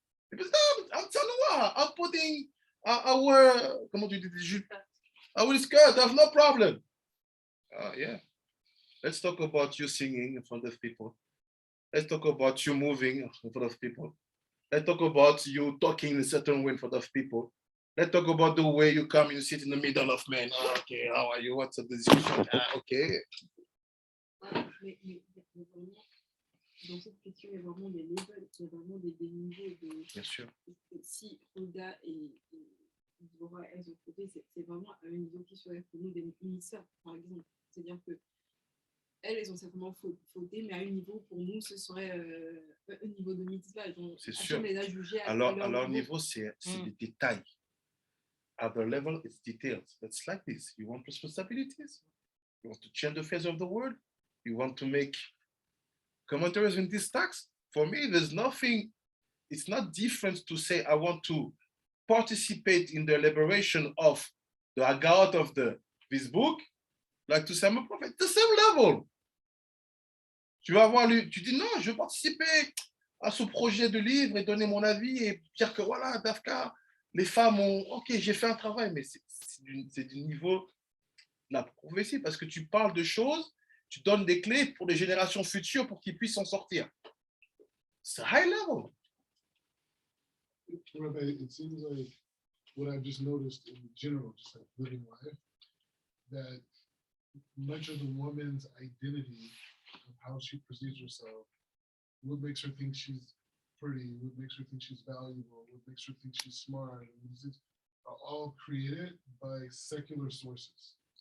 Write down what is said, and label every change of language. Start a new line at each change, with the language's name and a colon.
English: Because no, I'm telling you, I'm putting our,
French: comment tu dis,
English: our skirt, I have no problem. Yeah. Let's talk about you singing in front of people. Let's talk about you moving in front of people. Let's talk about you talking in a certain way in front of people. Let's talk about the way you come and you sit in the middle of men. Oh, okay, how are you? What's up? Okay.
French: Mais vraiment, dans cette question, il y a vraiment des levels, il y a vraiment des niveaux de. Bien sûr. Si Oda et Dvorah, elles ont fauté, c'est vraiment à un niveau qui serait pour nous des ministères, par exemple. C'est-à-dire que elles ont certainement fauté, mais à un niveau, pour nous, ce serait un niveau de mitzvah. C'est sûr. Les a jugés Alors, au niveau, c'est des détails.
English: At the level, it's details. It's like this. You want responsibilities. You want to change the face of the world. You want to make commentaries in this text. For me, there's nothing, it's not different to say, I want to participate in the liberation of the Haggadah of this book, like to say I'm a prophet. The same level.
French: Tu vas voir lui, tu dis non, je veux participer à ce projet de livre et donner mon avis et dire que voilà, Dafka, les femmes ont, ok, j'ai fait un travail, mais c'est du niveau de la prophétie parce que tu parles de choses, tu donnes des clés pour les générations futures pour qu'ils puissent s'en sortir. C'est
English: high level. Rabbi, it seems like what I've just noticed in general, just like living life, that much of the woman's identity of how she perceives herself, what makes her think she's pretty, what makes her think she's valuable, what makes her think she's smart, and these things are all created by secular sources.